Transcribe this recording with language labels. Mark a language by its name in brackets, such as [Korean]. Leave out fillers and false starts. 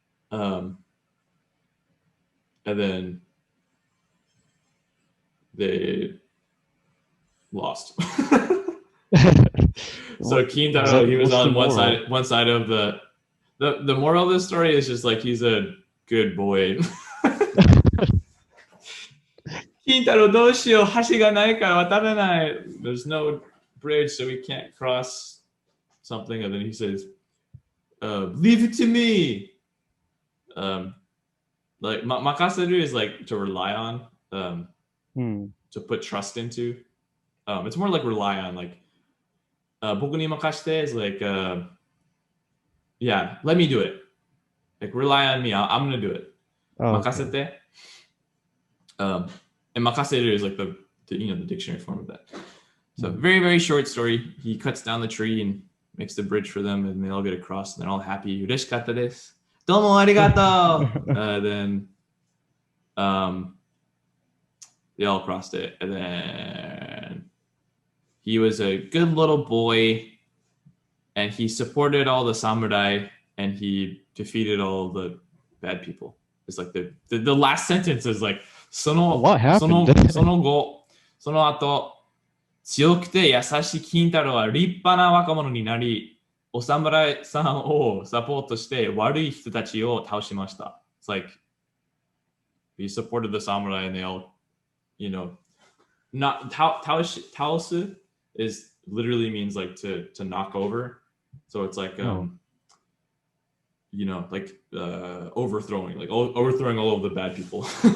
[English] And then they lost. So what Kintaro, he was what's the on moral? one side of the moral of the story is just like he's a good boy. [Japanese] Kintaro, どうしよう、橋がないから渡れない. [English] There's no bridge, so we can't cross something. And then he says, leave it to me. Like makaseru is like to rely on, to put trust into. It's more like rely on, like [Japanese] 僕に任せて [English] is like yeah, let me do it. Like rely on me. I'm gonna do it. Oh, okay. [Japanese] 任せて. [English] And makaseru is like the the dictionary form of that. So very, very short story. He cuts down the tree and makes the bridge for them, and they all get across, and they're all happy. [Japanese] 嬉しかったです。どうもありがとう. [English] Then they all crossed it, and then he was a good little boy, and he supported all the samurai, and he defeated all the bad people. It's like the last sentence is like What happened? [Japanese] その後、その後、強くて優しい金太郎は立派な若者になり、お侍さんをサポートして悪い人たちを倒しました。 [English] It's like he supported the samurai and they all, not 倒す is literally means like to knock over. So it's like like overthrowing, like overthrowing all of the bad people.